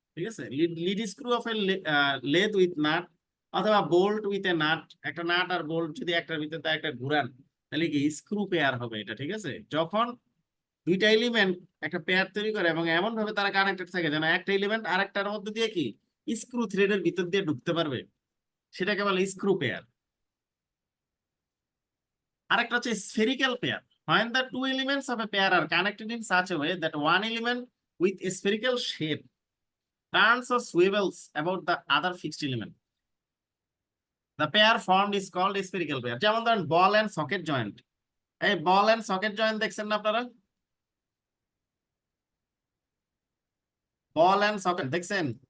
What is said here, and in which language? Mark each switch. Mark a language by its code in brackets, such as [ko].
[bn] ঠিক আছে, [en] lead screw of a lathe with nut [bn] অথবা [en] bolt with a nut, [bn] একটা নাট আর বোল্ট যদি একটার ভিতরে তা একটা ঘুরান, তাহলে কি স্ক্রু পেয়ার হবে এটা। ঠিক আছে, যখন দুইটা এলিমেন্ট একটা পেয়ার তৈরি করে এবং এমন ভাবে তারা কানেক্টেড থাকে যেন একটা এলিমেন্ট আরেকটার মধ্যে দিয়ে কি স্ক্রু থ্রেডের ভিতর দিয়ে ঢুকতে পারবে, সেটাকে বলে স্ক্রু পেয়ার। আরেকটা হচ্ছে [en] spherical pair, when the two elements of a pair are connected in such a way that one element with a spherical shape turns or swivels about the other fixed element, the pair formed is called a spherical pair। [bn] যেমন ধরেন বল and socket joint, এই বল and socket joint দেখছেন না আপনারা, বল and socket দেখছেন?